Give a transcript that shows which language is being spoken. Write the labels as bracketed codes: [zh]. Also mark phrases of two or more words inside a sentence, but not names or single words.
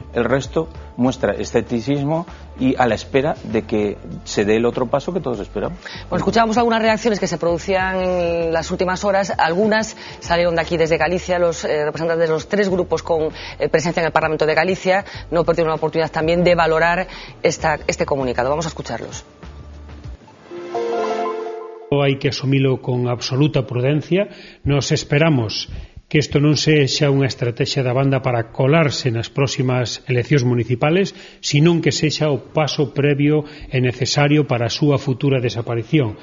[es] El resto muestra escepticismo y a la espera de que se dé el otro paso que todos esperamos. Bueno, escuchábamos algunas reacciones que se producían en las últimas horas. Algunas salieron de aquí desde Galicia, los representantes de los 3 grupos con presencia en el Parlamento de Galicia no perdieron la oportunidad también de valorar este comunicado. Vamos a escucharlos. [gl] Hai que asumilo con absoluta prudencia. Nos esperamos que isto non sexa unha estrategia da banda para colarse nas próximas eleccións municipales, sino que sexa o paso previo e necesario para a súa futura desaparición.